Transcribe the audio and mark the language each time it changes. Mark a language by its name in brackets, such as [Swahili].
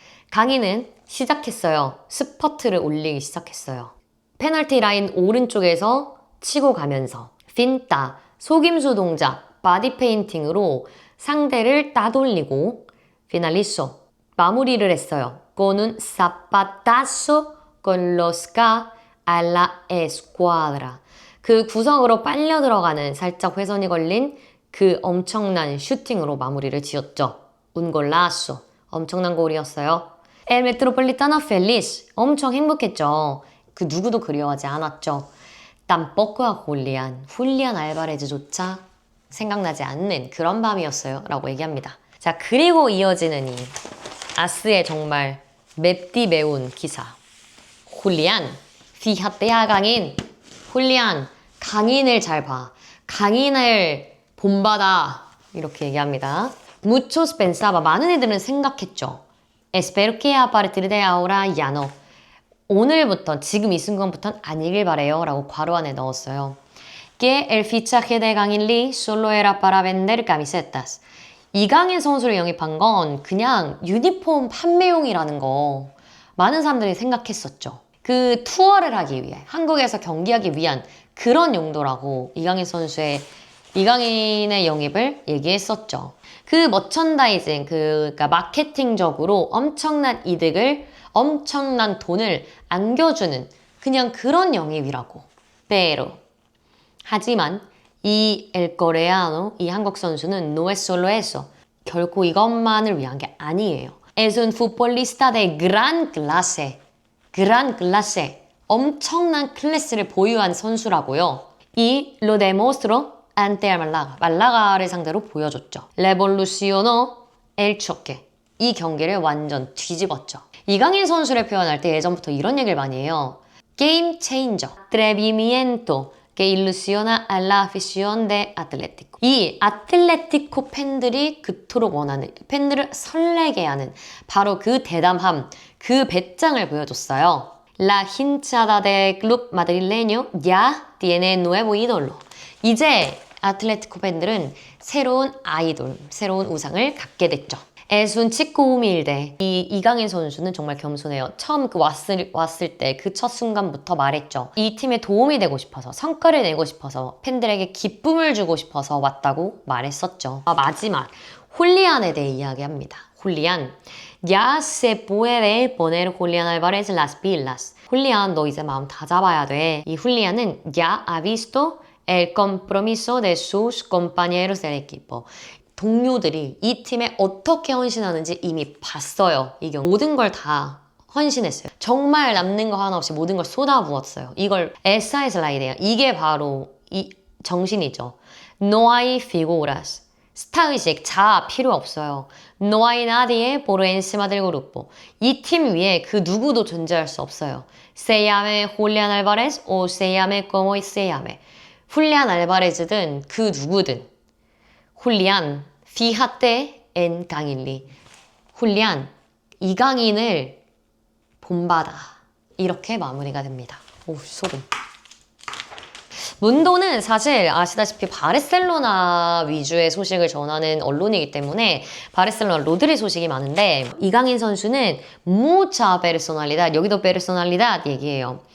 [Korean] 강인은 시작했어요. 스퍼트를 올리기 시작했어요. 페널티 라인 오른쪽에서 치고 가면서 핀타, 속임수 동작, 바디 페인팅으로 상대를 따돌리고 피날리소, 마무리를 했어요. [Spanish] Con un zapatazo con los ca a la escuadra. [Korean] 그 구석으로 빨려 들어가는 살짝 회전이 걸린 그 엄청난 슈팅으로 마무리를 지었죠. [Spanish] Un golazo. [Korean] 엄청난 골이었어요. [Spanish] El Metropolitano feliz. [Korean] 엄청 행복했죠. 그 누구도 그리워하지 않았죠. [Spanish] Tampoco a Julián. [Korean] 훌리안 알바레즈조차 생각나지 않는 그런 밤이었어요. 라고 얘기합니다. 자, 그리고 이어지는 이 아스의 정말 맵디 매운 기사. [Spanish] 훌리안. Fíjate a 강인. 훌리안. [Korean] 강인을 잘 봐. 강인을 본받아. 이렇게 얘기합니다. [Spanish] Muchos pensaba. [Korean] 많은 애들은 생각했죠. [Spanish] Espero que a partir de ahora ya no. [Korean] 오늘부터, 지금 이 순간부터는 아니길 바래요. 라고 괄호 안에 넣었어요. [Spanish] Que el fichaje de Kangin Lee solo era para vender camisetas. [Korean] 이강인 선수를 영입한 건 그냥 유니폼 판매용이라는 거 많은 사람들이 생각했었죠. 그 투어를 하기 위해, 한국에서 경기하기 위한 그런 용도라고 이강인의 영입을 얘기했었죠. 그 머천다이징, 그러니까 마케팅적으로 엄청난 이득을, 엄청난 돈을 안겨주는 그냥 그런 영입이라고. [Spanish] Pero. [Korean] 하지만 이 [Spanish] El Coreano, [Korean] 이 한국 선수는 [Spanish] no es solo eso. [Korean] 결코 이것만을 위한 게 아니에요. [Spanish] Es un futbolista de gran clase. gran clase. [Korean] 엄청난 클래스를 보유한 선수라고요. [Spanish] Y lo demostró ante el Málaga. [Korean] 말라가를 상대로 보여줬죠. [Spanish] Revolucionó el choque. [Korean] 이 경기를 완전 뒤집었죠. 이강인 선수를 표현할 때 예전부터 이런 얘기를 많이 해요. [English] Game changer. [Spanish] Atrevimiento que ilusiona a la afición de Atlético. [Korean] 이 아틀레티코 팬들이 그토록 원하는, 팬들을 설레게 하는 바로 그 대담함, 그 배짱을 보여줬어요. [Spanish] La hinchada del club madrileño ya tiene nuevo ídolo. [Korean] 이제 아틀레티코 팬들은 새로운 아이돌, 새로운 우상을 갖게 됐죠. [Spanish] Es un chico humilde. [Korean] 이 이강인 선수는 정말 겸손해요. 처음 왔을 때 그 첫 순간부터 말했죠. 이 팀에 도움이 되고 싶어서, 성과를 내고 싶어서, 팬들에게 기쁨을 주고 싶어서 왔다고 말했었죠. 마지막 훌리안에 대해 이야기합니다. 훌리안. [Spanish] Ya se puede poner Julián Álvarez las pilas. [Korean] 훌리안 너 이제 마음 다 잡아야 돼. 이 훌리안은 [Spanish] ya ha visto el compromiso de sus compañeros del equipo. [Korean] 동료들이 이 팀에 어떻게 헌신하는지 이미 봤어요. 이 경우 모든 걸 다 헌신했어요. 정말 남는 거 하나 없이 모든 걸 쏟아부었어요. 이걸 [Spanish] esa es la idea. [Korean] 이게 바로 이 정신이죠. [Spanish] No hay figuras. [Korean] 스타의식, 자아 필요 없어요. [Spanish] No hay nadie por encima del grupo. [Korean] 이 팀 위에 그 누구도 존재할 수 없어요. [Spanish] Se llame Julián Álvarez o se llame como se llame. [Korean] 훌리안 알바레즈든 그 누구든. 훌리안, [Spanish] fíjate en [Korean] 강일리. 훌리안, 이강인을 본받아. 이렇게 마무리가 됩니다. 오, 소름. 문도는 사실 아시다시피 바르셀로나 위주의 소식을 전하는 언론이기 때문에 바르셀로나 로드리 소식이 많은데 이강인 선수는 [Spanish] mucha personalidad, [Korean] 여기도 personalidad 얘기해요.